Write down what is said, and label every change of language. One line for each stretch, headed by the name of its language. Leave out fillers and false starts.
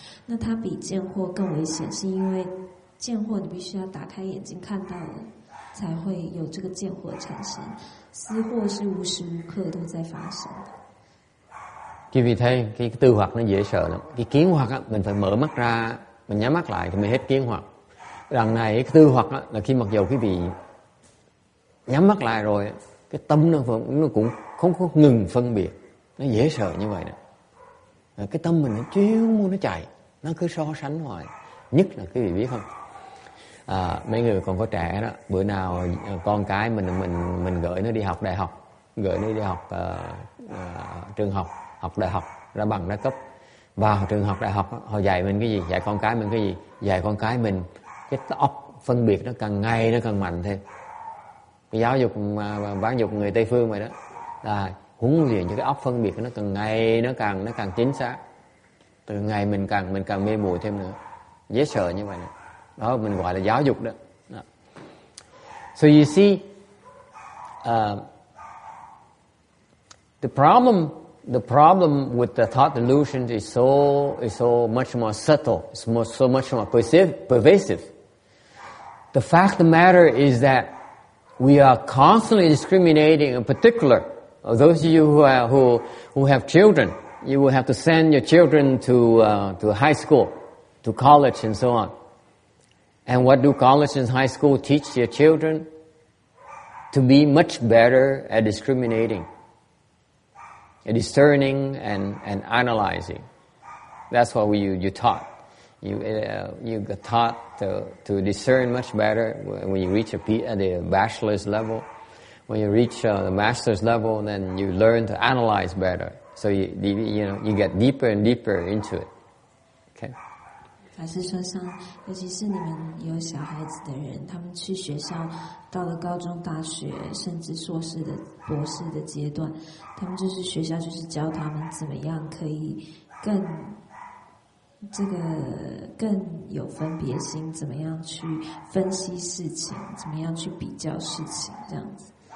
Chinese: 那它比见惑更危险，是因为见惑你必须要打开眼睛看到了，才会有这个见惑产生。私货是无时无刻都在发生的。
Vietnamese: Quý vị thấy cái tư hoặc nó dễ sợ lắm. Cái kiến hoặc á, mình phải mở mắt ra, mình nhắm mắt lại thì mới hết kiến hoặc. Đằng này cái tư hoặc á, là khi mặc dù quý vị nhắm mắt lại rồi, cái tâm nó cũng không có ngừng phân biệt. Nó dễ sợ như vậy đó. Cái tâm mình nó chiếu muốn nó chạy, nó cứ so sánh hoài. Nhất là quý vị biết không? Mấy người còn có trẻ đó, bữa nào con cái mình gửi nó đi học đại học, gửi nó đi học trường học, học đại học ra bằng ra cấp. Vào trường học đại học họ dạy mình cái gì, dạy con cái mình cái gì, dạy con cái mình cái óc phân biệt nó càng ngày nó càng mạnh thêm. Cái giáo dục bán dục người Tây phương vậy đó, là huấn luyện cho cái óc phân biệt nó càng ngày nó càng chính xác. Từ ngày mình càng mê muội thêm nữa, dễ sợ như vậy nữa. Đó mình gọi là giáo dục đó.
English: So you see, the problem with the thought delusions is so much more subtle. It's so much more pervasive. The fact of the matter is that we are constantly discriminating. In particular, those of you who have children, you will have to send your children to high school, to college, and so on. And what do college and high school teach your children? To be much better at discriminating, at discerning and analyzing. That's what you taught. You got taught to discern much better when you reach the bachelor's level. When you reach the master's level, then you learn to analyze better. So you get deeper and deeper into it. Okay.
Chinese: 法师说像，尤其是你们有小孩子的人，他们去学校，到了高中、大学，甚至硕士的、博士的阶段，他们就是学校就是教他们怎么样可以更有分别心，怎么样去分析事情，怎么样去比较事情，这样子。